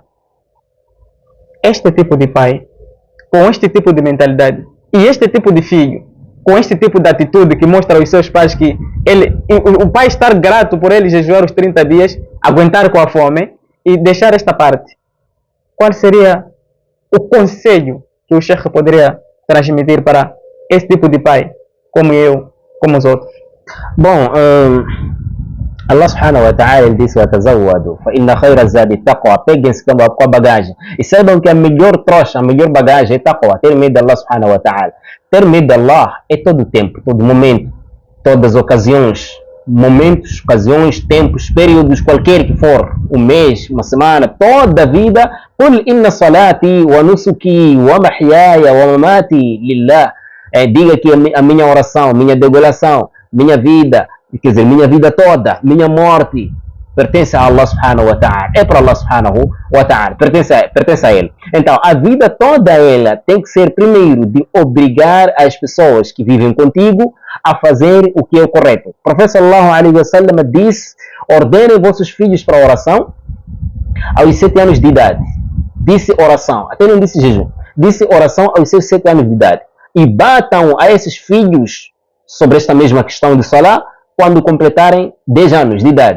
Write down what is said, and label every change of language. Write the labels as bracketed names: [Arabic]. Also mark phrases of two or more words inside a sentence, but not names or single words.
[Portuguese] Este tipo de pai, com este tipo de mentalidade, e este tipo de filho, com este tipo de atitude que mostra aos seus pais que o pai estar grato por ele jejuar os 30 dias, aguentar com a fome e deixar esta parte. Qual seria o conselho que o Sheikh poderia transmitir para esse tipo de pai, como eu, como os outros? Bom, [Arabic] الله سبحانه وتعالى disse: "وتزودوا فإن خير الزاد التقوى." [Portuguese] Peguem-se com a bagagem e saibam que a melhor trouxa, a melhor bagagem é taqwa, ter medo de Allah [Arabic] سبحانه وتعالى. [Portuguese] Ter medo de Allah é todo o tempo, todo momento, todas as ocasiões, momentos, ocasiões, tempos, períodos, qualquer que for, um mês, uma semana, toda a vida. [Arabic] قل إن صلاتي ونسكي ومحياي ومماتي لله. [Portuguese] Diga que a minha oração, minha degolação, minha vida, quer dizer, minha vida toda, minha morte, pertence a Allah [Arabic] سبحانه وتعالى. [Portuguese] É para Allah [Arabic] سبحانه وتعالى, [Portuguese] pertence a Ele. Então, a vida toda ela tem que ser, primeiro, de obrigar as pessoas que vivem contigo a fazer o que é o correto. O profeta [Arabic] صلى الله عليه وسلم [Portuguese] disse: ordenem vossos filhos para a oração aos 7 anos de idade. Disse oração, até não disse jejum. Disse oração aos seus 7 anos de idade. e batam a esses filhos sobre esta mesma questão de Salah quando completarem 10 anos de idade.